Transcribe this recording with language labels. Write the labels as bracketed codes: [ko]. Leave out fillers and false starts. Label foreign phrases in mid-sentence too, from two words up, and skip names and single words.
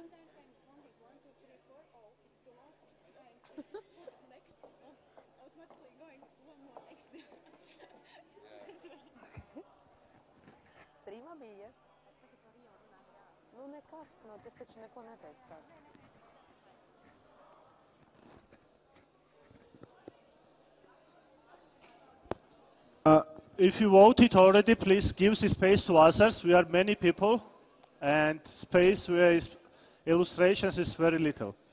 [en] Next, automatically going one more next. [lv] Strīmā bija? Nu, nekas, no, tas taču neko neteica tādu. [en] If you voted already, please give the space to others. We are many people, and space where is illustrations is very little.